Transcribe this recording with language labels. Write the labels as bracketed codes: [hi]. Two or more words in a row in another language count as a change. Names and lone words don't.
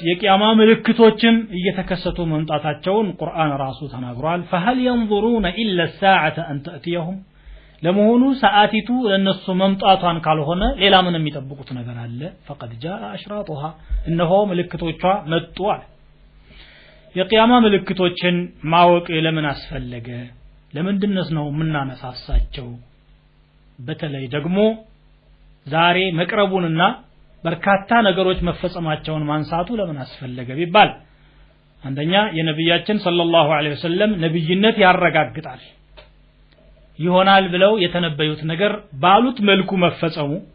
[am] የቂያማ ምልክቶችም እየተከሰቱ መምጣታቸውን ቁርአን ራሱ ተናግሯል [ar] فهل ينظرون إلا الساعة أن تأتيهم [am] ለመሆኑ ሰዓቲቱ ለነሱ መምጣቷን ካልሆነ ሌላ ምን የሚጠብቁት ነገር አለ [ar] فقد جاء أشراطها [am] እነሆ ምልክቶቿ መጡ አለ የቂያማ ምልክቶችን ማወቅ ለምን አስፈለገ ለምንድነስ ነው ምናነሳሳቸው በተለይ ደግሞ ዛሬ መቅረቡንና በርካታ ነገሮች መፈጸማቸውን ማንሳቱ ለምን አስፈለገ ቢባል አንደኛ የነብያችን [ar] صلى الله عليه وسلم [am] ነብይነት ያረጋግጣል ይሆናል ብለው የተነበዩት ነገር ባሉት መልኩ መፈጸሙ